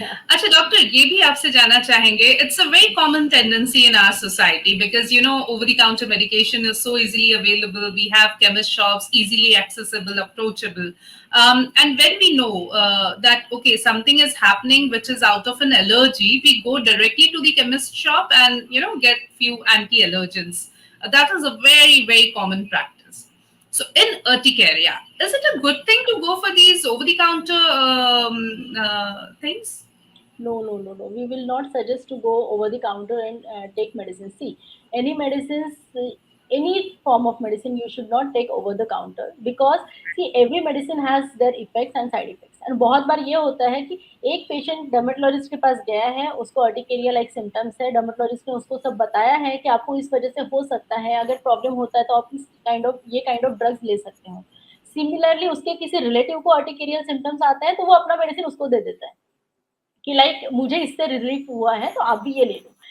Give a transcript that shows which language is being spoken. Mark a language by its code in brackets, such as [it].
[hi] अच्छा डॉक्टर, ये भी आपसे जानना चाहेंगे, [en] It's a very common tendency in our society because over the counter medication is so easily available, we have chemist shops easily accessible, approachable, and when we know that okay, something is happening which is out of an allergy, we go directly to the chemist shop and get few anti-allergens. That is a very very common practice. So in urticaria, is it a good thing to go for these over-the-counter things? No, no, no, no. We will not suggest to go over the counter and take medicine. See, any medicines, any form of medicine, you should not take over the counter, because see, every medicine has their effects and side effects. [hi] And बहुत बार ये होता है कि एक patient dermatologist के पास गया है, उसको अर्टिकेरिया लाइक सिम्टम्स है, डर्मेटोलॉजिस्ट ने उसको सब बताया है कि आपको इस वजह से हो सकता है, अगर प्रॉब्लम होता है तो आप इस काइंड ऑफ ड्रग्स ले सकते हो। सिमिलरली उसके किसी रिलेटिव को अर्टिकेरियल सिम्टम्स आता है, तो वो अपना मेडिसिन उसको दे देता है कि लाइक मुझे इससे रिलीफ हुआ है तो आप भी ये ले लो।